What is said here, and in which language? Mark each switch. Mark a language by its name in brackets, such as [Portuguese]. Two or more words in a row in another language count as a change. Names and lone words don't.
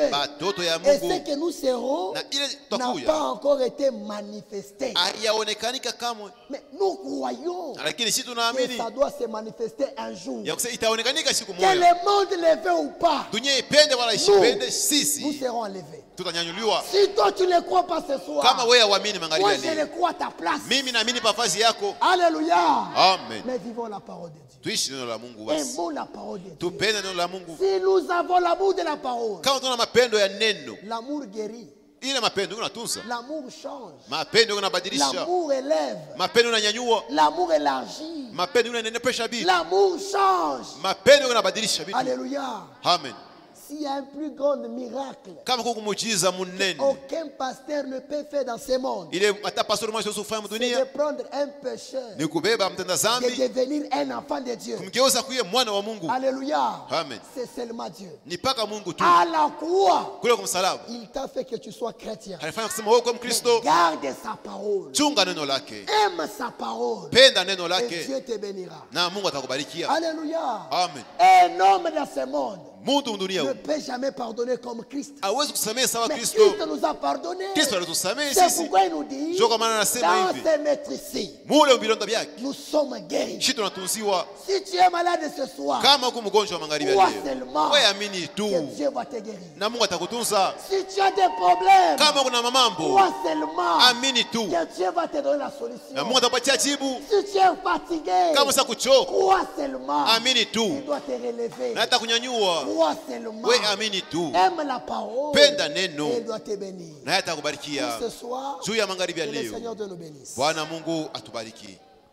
[French] Et ce que nous serons n'a pas encore été manifesté. Mais nous croyons que ça doit se manifester un jour. Que le monde le veut ou pas, nous serons enlevés. [Swahili] tutanyanyuliwa. [French] Si toi tu ne crois pas ce soir, [Swahili] kama wewe huamini magharibi [French] moi [Swahili] ya [French] je le [Swahili] leo, [French] crois à ta place. [Swahili] mimi naamini nafasi yako. [French] Alléluia. Amen. Mais vivons la parole de Dieu. [Swahili] Tuishi neno la Mungu basi. [French] Aimons la parole de Dieu. [Swahili] Tupende neno la Mungu. [French] Si nous avons l'amour de la parole, [Swahili] kama tuna mapendo ya neno, [French] l'amour guérit. [Swahili] ile mapendo unatunza. [French] L'amour change. [Swahili] Mapendo unabadilisha. [French] L'amour élève. [Swahili] Mapendo unanyanyua. [French] L'amour élargit. [Swahili] Mapendo unanenepesha vitu. [French] L'amour change. [Swahili] Mapendo unabadilisha vitu. [French] Alléluia. Amen. S'il y a un plus grand miracle, [Swahili] kama kuko muujiza munene, [French] aucun pasteur ne peut faire dans ce monde, [Swahili] ile hata pastor mmoja usifanye [French] c'est [Swahili] dunia, [French] de prendre un pécheur, [Swahili] ni kubeba mtenda zambi, [French] de devenir un enfant de Dieu. [Swahili] kumgeuza kuwa mwana wa Mungu. [French] Alléluia. Amen. C'est seulement Dieu. [Swahili] Ni paka Mungu tu. [French] À la croix, [Swahili] kule kwa msalaba, [French] il t'a fait que tu sois chrétien. [Swahili] alifanya kusema wewe kwa Mkristo. [French] Garde sa parole. [Swahili] Chunga neno lake. [French] Aime sa parole. [Swahili] Penda neno [French] Et [Swahili] lake. [French] Dieu te bénira. [Swahili] Na Mungu atakubarikia. [French] Alléluia. Amen. Un homme dans ce monde ne peut jamais pardonner comme Christ. Mais Christ nous a pardonné. C'est pourquoi il nous dit, dans ses maîtrises, nous sommes guéris. Si tu es malade ce soir, crois seulement que Dieu va te guérir. Si tu as des problèmes, crois seulement que Dieu va te donner la solution. Si tu es fatigué, crois seulement qu'il doit te relever. Crois seulement. Aime la parole. [Swahili] Penda [French] Et [Swahili] neno. [French] il doit te bénir. [Swahili] Na atakubarikia. [French] Ce soir, [Swahili] Juu ya magharibi ya [French] que le [Swahili] leo. [French] Seigneur Dieu nous bénisse. [Swahili] Bwana Mungu atubariki.